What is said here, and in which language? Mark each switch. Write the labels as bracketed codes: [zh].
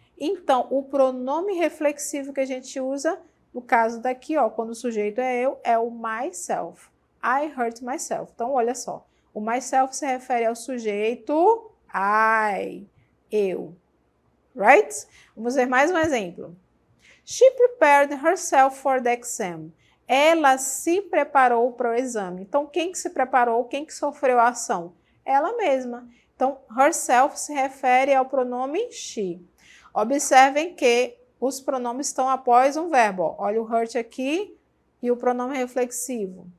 [pt] Então, o pronome reflexivo que a gente usa, no caso daqui, ó, quando o sujeito é eu, é o myself. [en] I hurt myself. [pt] Então, olha só, o myself se refere ao sujeito I, eu, right? Vamos ver mais um exemplo. [en] She prepared herself for the exam. [pt] Ela se preparou para o exame. Então, quem que se preparou? Quem que sofreu a ação? Ela mesma. Então, herself se refere ao pronome she. Observem que os pronomes estão após um verbo. Olha o hurt aqui e o pronome reflexivo.